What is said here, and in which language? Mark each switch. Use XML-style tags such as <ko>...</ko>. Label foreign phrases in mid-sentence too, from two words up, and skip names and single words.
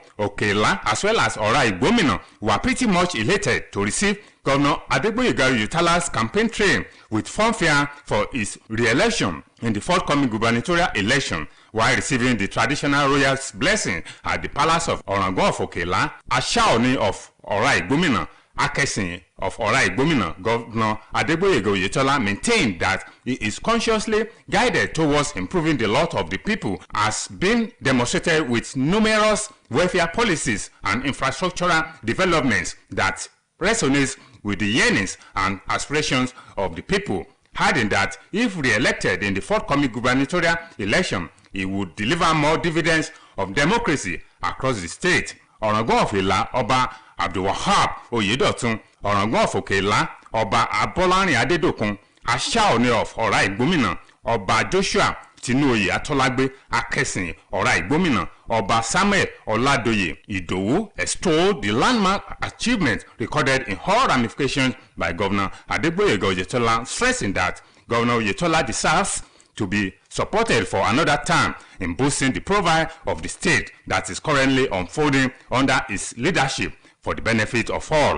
<en>Okela, as well as Ora Igbomina, were pretty much elated to receive Governor Adegboyega Oyetola's campaign train with fanfare for his re-election in the forthcoming gubernatorial election, while receiving the traditional royal's blessing at the palace of Orangun of Okela, Ashaoni of Ora Igbomina, Akesin of Ora Igbomina. Governor Adegboyega Oyetola maintained that he is consciously guided towards improving the lot of the people, as being demonstrated with numerous welfare policies and infrastructural developments that resonates with the yearnings and aspirations of the people, adding that if re-elected in the forthcoming gubernatorial election, he would deliver more dividends of democracy across the state. Orangun of Ila, Oba Abdulwahab Oyedotun, Orangun of Okela, Oba Abolarin Adedokun, Ashaoni of Ora Igbomina, Oba Joshua Tinuoye Atolagbe Akesin Ora Igbomina Oba Samuel Oladoye Idowu extolled the landmark achievement recorded in all ramifications by Governor Adegboyega Oyetola, stressing that Governor Oyetola deserves to be supported for another term in boosting the profile of the state that is currently unfolding under his leadership for the benefit of all.</en>